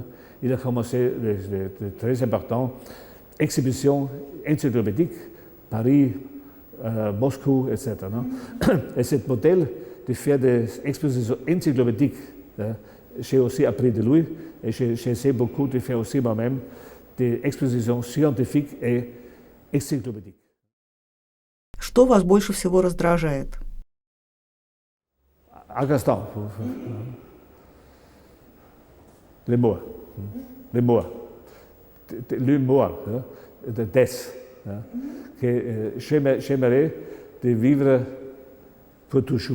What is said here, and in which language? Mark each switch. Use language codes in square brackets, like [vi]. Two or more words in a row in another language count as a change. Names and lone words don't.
[fr] Il a commencé les très importantes exhibitions encyclopédiques, Paris, Moscou, etc. Non? Et ce modèle de faire des expositions encyclopédiques, hein, j'ai aussi appris de lui et j'essaie beaucoup de faire aussi moi-même des expositions scientifiques et encyclopédiques. [ru] Что вас больше всего раздражает? [fr] Augustin, l'humour, l'humour, de des, que j'aimerais de vivre pour toujours.